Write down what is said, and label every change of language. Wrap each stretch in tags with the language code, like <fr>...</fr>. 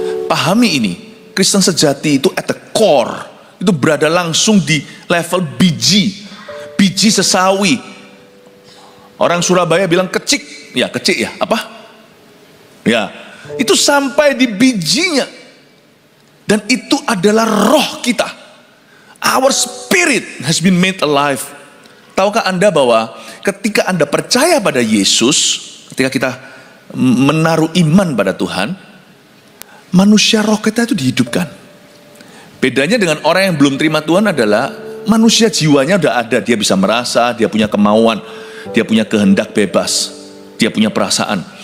<id>Pahami ini, Kristen sejati itu</id> <en>at the core,</en> <id>itu berada langsung di level biji sesawi. Orang Surabaya bilang kecik ya, apa? Ya, itu sampai di bijinya. Dan itu adalah roh kita.</id> <en>Our spirit has been made alive.</en> <id>Tahukah Anda bahwa ketika Anda percaya pada Yesus, ketika kita menaruh iman pada Tuhan, manusia roh kita itu dihidupkan. Bedanya dengan orang yang belum terima Tuhan adalah manusia jiwanya udah ada, dia bisa merasa, dia punya kemauan, dia punya kehendak bebas, dia punya perasaan.</id>